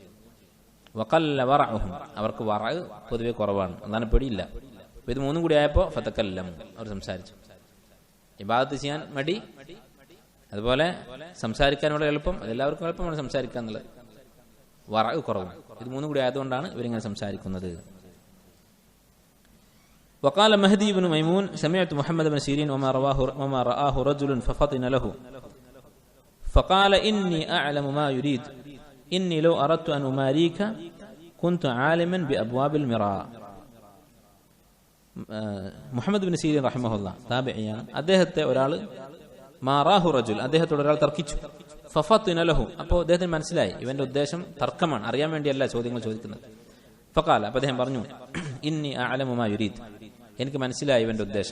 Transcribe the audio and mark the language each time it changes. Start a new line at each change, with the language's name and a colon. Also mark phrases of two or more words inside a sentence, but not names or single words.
Arabic: وقل ورعهم,
Malayalam: അവർക്ക് വറ പൊതുവെ കുറവാണ്, അതാണ് പേടിയില്ല. ഇത് മൂന്നും കൂടി ആയപ്പോൾ ഫതകല്ലം, അവർ സംസാരിച്ചു. ഇബാദത്ത് ചെയ്യാൻ മടി, അതുപോലെ സംസാരിക്കാനുള്ള എളുപ്പം, അതെല്ലാവർക്കും എളുപ്പമാണ് സംസാരിക്കുക എന്നുള്ളത്. വറ കുറവും, ഇത് മൂന്നും കൂടി ആയതുകൊണ്ടാണ് ഇവരിങ്ങനെ സംസാരിക്കുന്നത്.
Arabic: وقال مهدي بن ميمون سمعت محمد بن سيرين وما رآه رجل ففطن له فقال إني أعلم ما يريد إني لو أردت أن أماريك كنت عالما بأبواب المراء.
Malayalam: മുഹമ്മദ് ബിൻ സീരീൻ റഹിമഹുല്ലാഹ് താബിഈയാണ്. അദ്ദേഹത്തെ ഒരാൾ
Arabic: ماراه رجل,
Malayalam: അദ്ദേഹത്തോട് ഒരാൾ തർക്കിച്ചു.
Arabic: ففطن له,
Malayalam: അപ്പോൾ അദ്ദേഹത്തിന് മനസ്സിലായി ഇവന്റെ ഉദ്ദേശം തർക്കമാണ്, അറിയാൻ വേണ്ടിയല്ല ചോദ്യങ്ങൾ ചോദിക്കുന്നത്. ഫഖാല, അപ്പോൾ അദ്ദേഹം പറഞ്ഞു,
Arabic: إني أعلم ما يريد,
Malayalam: എനിക്ക് മനസ്സിലായി ഇവന്റെ ഉദ്ദേശം.